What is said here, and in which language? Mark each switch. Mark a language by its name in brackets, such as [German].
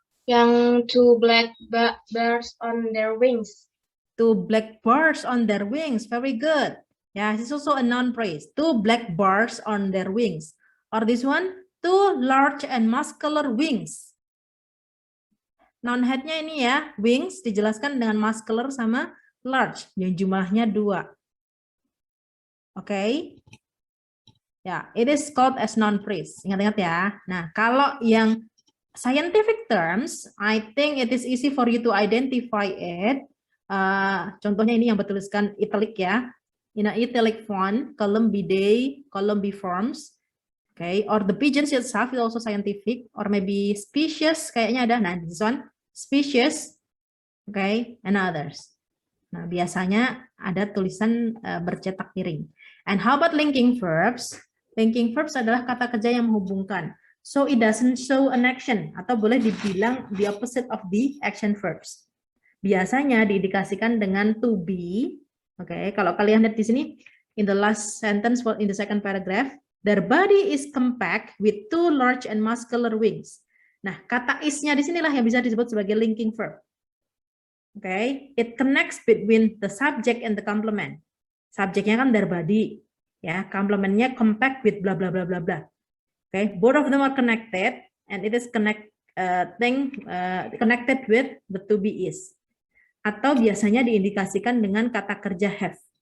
[English] Yang two black birds on their wings. Two black birds on their wings. Very good. Yeah, this is also a noun phrase. Two black birds on their wings. Or this one, two large and muscular wings. [Indonesian] Noun headnya ini ya, wings dijelaskan dengan muscular sama large, yang jumlahnya 2. [English] Okay. Ya, it is called as noun phrase. [Indonesian] Ingat-ingat ya. Nah, kalau yang [English] scientific terms, I think it is easy for you to identify it. [Indonesian] Contohnya ini yang bertuliskan italic ya. [English] In a italic font, columbidae, columbiforms. Okay, or the pigeons itself is also scientific, or maybe species, [Indonesian] kayaknya ada. [English] Nah, this one, species, okay, and others. [Indonesian] Nah, biasanya ada tulisan bercetak miring. [English] And how about linking verbs? Linking verbs [Indonesian] adalah kata kerja yang menghubungkan. [English] So it doesn't show an action, [Indonesian] atau boleh dibilang [English] the opposite of the action verbs. [Indonesian] biasanya diindikasikan dengan to be. [English] Oke, [Indonesian] kalau kalian lihat di sini, [English] in the last sentence, in the second paragraph, their body is compact with two large and muscular wings. [Indonesian] Nah, kata is-nya di sinilah yang bisa disebut sebagai linking verb. [English] Oke, it connects between the subject and the complement. [Indonesian] Subjeknya kan their body, ya, complementnya compact with bla bla bla bla bla. [English] Oke, both of them are connected, and it is connected with the to be is. [Indonesian] Atau biasanya diindikasikan dengan kata kerja have.